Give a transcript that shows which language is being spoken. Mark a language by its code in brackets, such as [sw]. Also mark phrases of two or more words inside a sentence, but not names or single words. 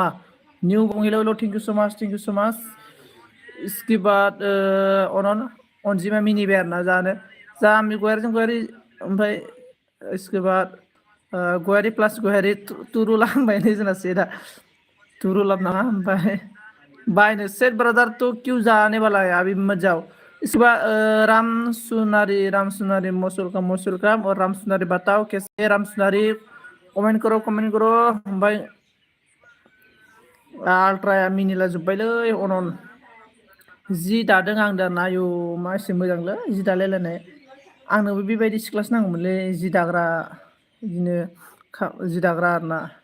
[en] niu hello hello thank you so much thank you so much. [hi] इसके बाद [brx] अनजिमा मिनिबाय आरोना जानो जा गयारिजों गयारि। ओमफ्राय [hi] इसके बाद [brx] गयारि प्लास गयारि तुरुला होनबाय जोंना सेटआ तुरुलाब नामा। ओमफ्राय बायनो सेट [hi] ब्रादार तो क्यों जाने वाला है अभी मत जाओ। इसके बाद राम सुनारी [en] most welcome. [hi] और राम सुनारी बताओ कैसे राम सुनारी? कमेंट करो कमेंट करो। [brx] ओमफ्राय आल्ट्राया मिनिला जोब्बायलै अनन। जि दादों आं दाना। आयौ मा एसे मोजांलै जि दालायलायनाय। आंनोबो बेबायदि सिख्लासो नांगौमोनलै, जि दाग्रा बिदिनो जि दाग्रा आरोना।